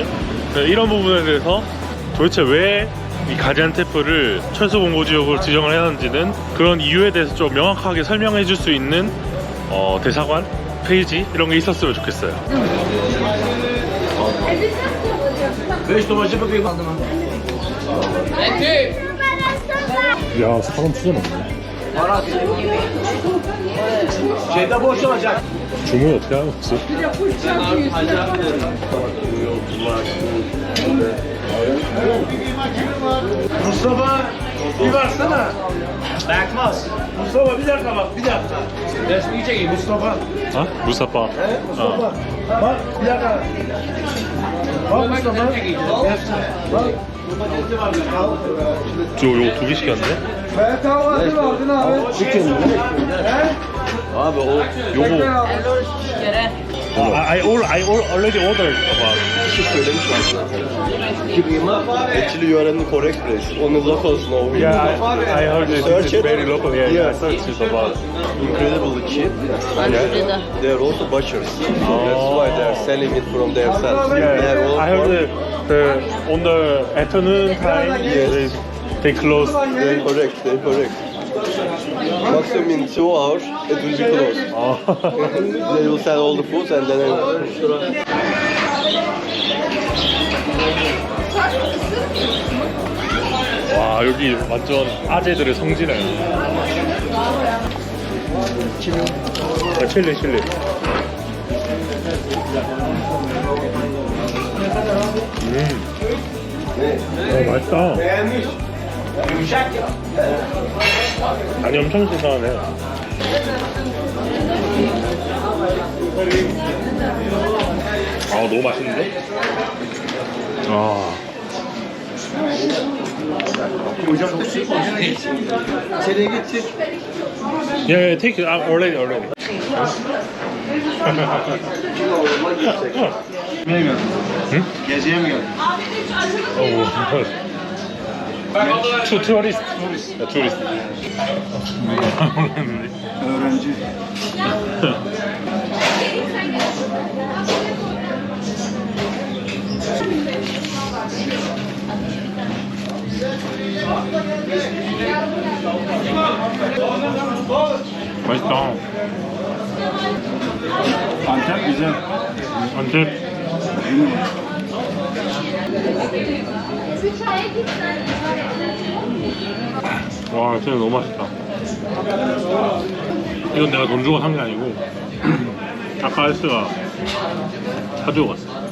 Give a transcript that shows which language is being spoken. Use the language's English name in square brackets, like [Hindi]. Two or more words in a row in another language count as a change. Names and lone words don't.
[Korean] 이런 부분에 대해서 도대체 왜 이 가지안테프를 철수 공고 지역으로 지정을 해놨는지는 그런 이유에 대해서 좀 명확하게 설명해 줄 수 있는 대사관 페이지 이런 게 있었으면 좋겠어요. 야, 사람 진짜 많네. 주문 어떻게 하는 거지? [Turkish] Mustafa bir baksana. Bakmaz. Mustafa bir dakika bak bir dakika. Resmi çekeyim Mustafa. [Korean] 아? 무사빠. [Turkish] He Mustafa. Bak bir dakika. Bak Mustafa. Bak. [Korean] 요거 두 개 시켰는데? [Turkish] Ben kahvaltı aldın abi. Chicken. He? Abi o [English] 요거 I already ordered about. [Turkish] kişi söylemiş aslında. [English] Kıyma actually you are in the correct place. On the local snow. Yeah, I heard it. Search It's it. very local. Yeah, Yeah. I searched it about. Incredibly cheap. They are also butchers. That's why they are selling it from themselves. They are Yeah, all I heard on the afternoon time Yes. they close. They're correct. They're correct. Maximum in 2 hours it will be closed. They will sell all the food and then. [Korean] 와, 여기 완전 아재들의 성지네. 칠리. 맛있다. [Turkish] Yumuşak ya. [Korean] 아니, 엄청 신선하네. 너무 맛있는데? [Turkish] İçeriye git çık. [English] Yeah, take it. Already. [Turkish] Nereye geldin? Geziye mi geldin? [English] Tourist. [Turkish] Öğrenci. [Korean] 맛있다. [Turkish] Antep güzel. Antep. [Korean] 와, 진짜 너무 맛있다. 이건 내가 돈 주고 산 게 아니고 아까 알스가 사주고 갔어.